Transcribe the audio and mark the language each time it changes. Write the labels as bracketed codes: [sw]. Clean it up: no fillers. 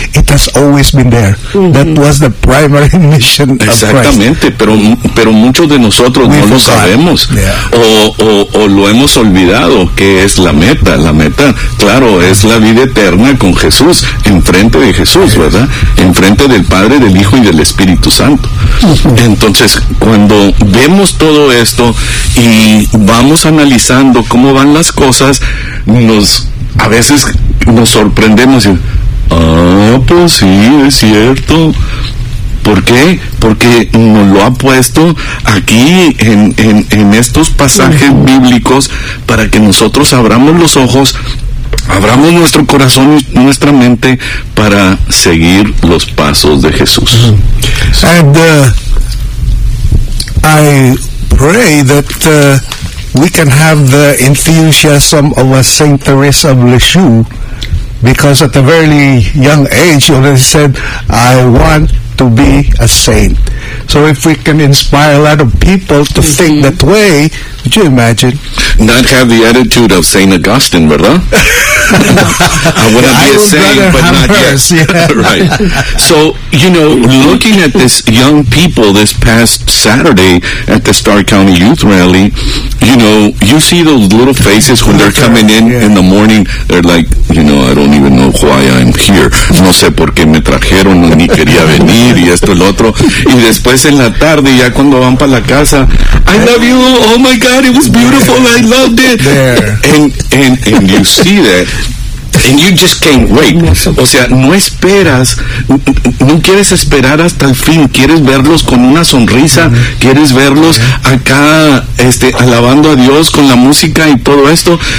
[en] It has always been there. Mm-hmm. That was the primary mission of Christ. [es] Exactamente, pero muchos de nosotros no lo sabemos. [en] Yeah. [es] O lo hemos olvidado, que es la meta. La meta, claro, es la vida eterna con Jesús, enfrente de Jesús, ¿verdad? Enfrente del Padre, del Hijo y del Espíritu Santo. Mm-hmm. Entonces, cuando vemos todo esto y vamos analizando cómo van las cosas, a veces nos sorprendemos y, pues sí, es cierto. ¿Por qué? Porque nos lo ha puesto aquí en estos pasajes bíblicos para que nosotros abramos los ojos, abramos nuestro corazón y nuestra mente para seguir los pasos de Jesús. Mm-hmm. [en] And I pray that we can have the enthusiasm of a Saint Teresa of Lisieux, because at a very young age you already said, I want to be a saint. So if we can inspire a lot of people to think that way, would you imagine? Not have the attitude of Saint Augustine, verdad? I want to be a saint, but not hers, yet. Right. So, you know, looking at this young people this past Saturday at the Star County Youth Rally, you know, you see those little faces when they're coming in the morning. They're like, you know, I don't even know why I'm here. [es] No sé por qué me trajeron, ni quería venir, y esto, el otro. Y después en la tarde, ya cuando van para la casa, [en] I love you, oh my God, it was beautiful, I loved it. There. And you see that. And you just can't wait. [es] O sea, no esperas, no quieres esperar hasta el fin, quieres verlos con una sonrisa, quieres verlos acá alabando a Dios con la música y todo esto.